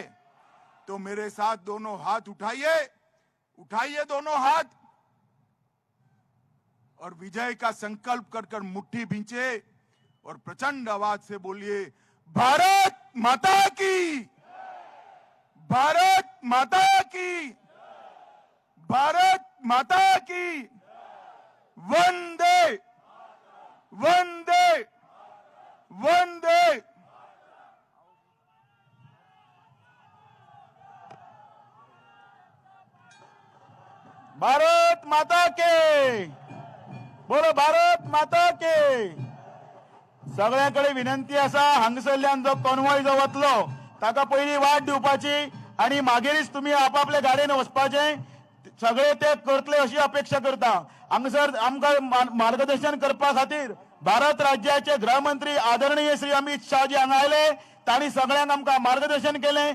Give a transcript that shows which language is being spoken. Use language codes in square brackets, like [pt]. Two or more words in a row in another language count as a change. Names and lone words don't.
[hi] तो मेरे साथ दोनों हाथ उठाइए, उठाइए दोनों हाथ और विजय का संकल्प कर मुट्ठी भींचे और प्रचंड आवाज से बोलिए भारत माता की, भारत माता की, भारत माता की, वंदे वंदे वंदे। भारत माता के, बोलो भारत माता के। [kok] सगळ्याकडे विनंती असा, हांगसरल्यान जो कॉन्वॉय जो वतलो ताका पयली वाट दिवपाची आणि मागीरच तुम्ही आपापल्या गाडयेन वचपाचे, सगळे ते करतले अशी अपेक्षा करता। हांगसर आमकां मार्गदर्शन करपा खातीर भारत राज्याचे गृहमंत्री आदरणीय श्री अमित शाह जी हांगा आयले, तांणी सगळ्यांक आमकां मार्गदर्शन केले।